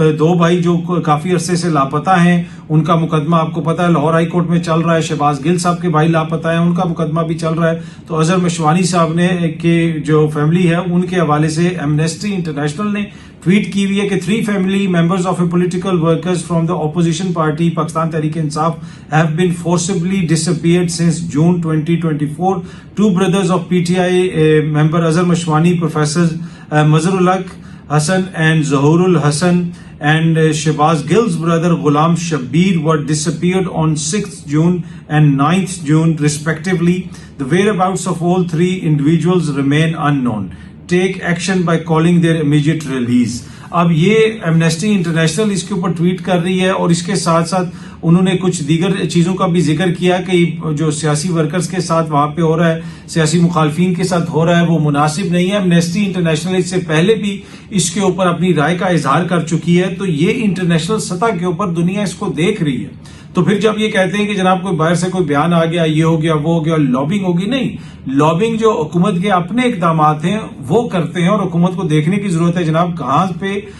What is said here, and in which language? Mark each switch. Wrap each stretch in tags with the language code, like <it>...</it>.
<ur>2 بھائی جو کافی عرصے سے لاپتہ ہیں، ان کا مقدمہ آپ کو پتا ہے لاہور ہائی کورٹ میں چل رہا ہے۔ شہباز گل صاحب کے بھائی لاپتہ ہیں، ان کا مقدمہ بھی چل رہا ہے۔ تو اظہر مشوانی صاحب نے کہ جو فیملی ہے ان کے حوالے سے ایمنسٹی انٹرنیشنل نے ٹویٹ کی ہوئی ہے کہ</ur> <en>3 family members of a political workers from the opposition party Pakistan Tehreek Insaf have been forcibly disappeared since June 2024. 2 brothers of PTI member Azhar Mashwani, Professor Mazharul Haq Hassan and Zahurul Hassan, and Shehbaz Gill's brother Ghulam Shabbir were disappeared on 6th June and 9th June respectively. The whereabouts of all 3 individuals remain unknown. Take action by calling their immediate release.</en> <ur>اب یہ Amnesty international اس کے اوپر tweet کر رہی ہے، اور اس کے ساتھ ساتھ انہوں نے کچھ دیگر چیزوں کا بھی ذکر کیا کہ جو سیاسی ورکرز کے ساتھ وہاں پہ ہو رہا ہے، سیاسی مخالفین کے ساتھ ہو رہا ہے، وہ مناسب نہیں ہے۔ ایمنسٹی انٹرنیشنل اس سے پہلے بھی اس کے اوپر اپنی رائے کا اظہار کر چکی ہے، تو یہ انٹرنیشنل سطح کے اوپر دنیا اس کو دیکھ رہی ہے۔ تو پھر جب یہ کہتے ہیں کہ جناب کوئی باہر سے کوئی بیان آ گیا، یہ ہو گیا، وہ ہو گیا، لابنگ ہوگی، نہیں، لابنگ جو حکومت کے اپنے اقدامات ہیں وہ کرتے ہیں، اور حکومت کو دیکھنے کی ضرورت ہے جناب کہاں پہ</ur>